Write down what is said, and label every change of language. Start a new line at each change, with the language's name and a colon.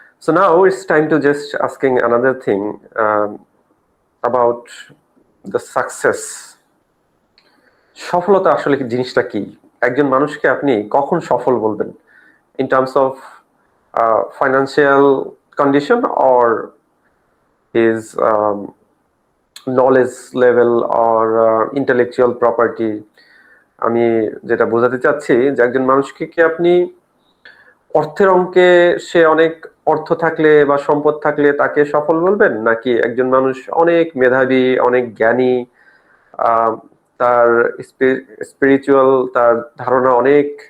English: So now it's time to just asking another thing about the success.
Bangla: সফলতা আসলে কি জিনিসটা কি? একজন মানুষকে আপনি কখন সফল বলবেন?
English: In terms of financial condition or his knowledge level or intellectual property?
Bangla: আমি যেটা বোঝাতে চাচ্ছি যে একজন মানুষকে কি আপনি অর্থের অঙ্কে সে অনেক অর্থ থাকলে বা সম্পদ থাকলে তাকে সফল বলবেন, নাকি একজন মানুষ অনেক মেধাবী, অনেক জ্ঞানী, আহ, তার স্পিরিচুয়াল, তার ধারণা অনেক